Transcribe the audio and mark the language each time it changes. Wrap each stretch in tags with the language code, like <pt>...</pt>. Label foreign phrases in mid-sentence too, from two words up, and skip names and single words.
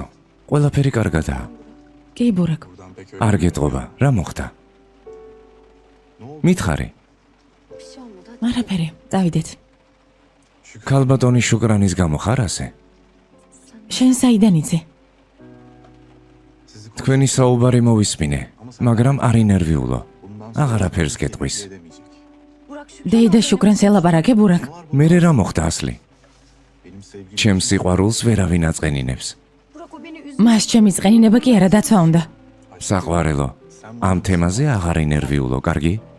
<ka>ყველაფერი კარგადაა. კი, ბურაკ.</ka> <tr>Buradan pek öyle.</tr> <ka>არ გეტყობა, რა მოხდა? მითხარი.</ka> <tr>Bir şey olmadı. Hadi.</tr> <ka>არაფერი. წავიდეთ. ქალბატონი შუკრანის გამო ხარ ასე? შენ საიდან იცი?</ka> <tr>Sizi</tr> <ka>თქვენი საუბარი მოვისმინე, მაგრამ არ ინერვიულო.</ka> <tr>bundan</tr> <ka>აღარაფერს გეტყვის.</ka> <tr>edemeyecek. Burak şu</tr> <ka>დეიდა შუკრანს ელაპარაკე, ბურაკ. მერე რა მოხდა ასლი?</ka> <tr>Benim sevgilim</tr> <ka>ჩემს სიყვარულს ვერავინ აწენინებს.</ka> <tr>Burak o beni üzdü.</tr> <ka>მას ჩემი წყენინება კი არა დაცვა უნდა. საყვარელო. ამ თემაზე აღარ ინერვიულო, კარგი?</ka>